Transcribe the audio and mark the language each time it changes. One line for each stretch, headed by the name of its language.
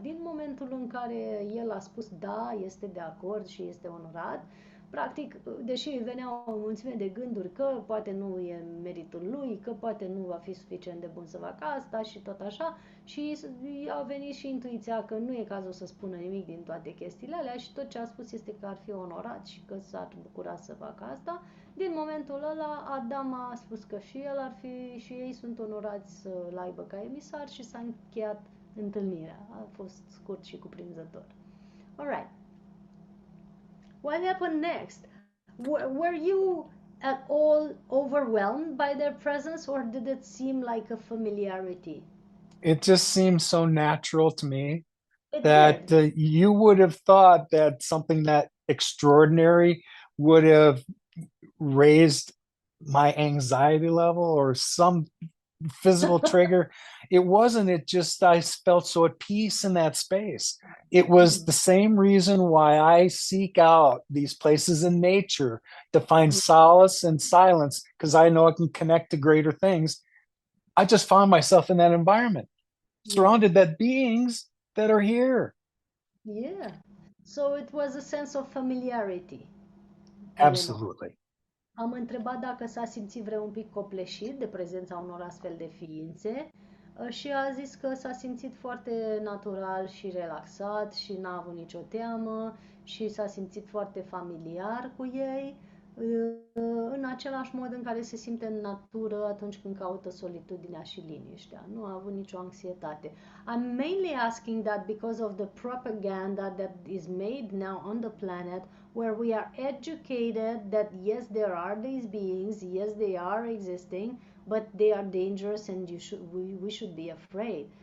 Romanian: Din momentul în care el a spus da, este de acord și este onorat, practic, deși îi veneau o mulțime de gânduri că poate nu e meritul lui, că poate nu va fi suficient de bun să facă asta și tot așa, și a venit și intuiția că nu e cazul să spună nimic din toate chestiile alea și tot ce a spus este că ar fi onorat și că s-ar bucura să facă asta. Din momentul ăla, Adam a spus că și el ar fi și ei sunt onorați să-l aibă ca emisar și s-a încheiat întâlnirea. A fost scurt și cuprinzător.
English: Alright. What happened next? Were you at all overwhelmed by their presence, or did it seem like a familiarity? It just seemed so natural to me It that did. you would have thought that something that extraordinary would have raised my anxiety level or some physical trigger. It wasn't. It just, I felt so at peace in that space. It was the same reason why I seek out these places in nature to find solace and silence, because I know I can connect to greater things. I just found myself in that environment, surrounded by beings that are here. Yeah. So it was a sense of familiarity. Absolutely.
Romanian: Am întrebat dacă s-a simțit vreun pic copleșit de prezența unor astfel de ființe și a zis că s-a simțit foarte natural și relaxat și n-a avut nicio teamă și s-a simțit foarte familiar cu ei, în același mod în care se simte în natură atunci când caută solitudinea și liniștea. Nu a avut nicio anxietate.
English: I'm mainly asking that because of the propaganda that is made now on the planet, where we are educated that yes, there are these beings, yes, they are existing, but they are dangerous and we should be afraid.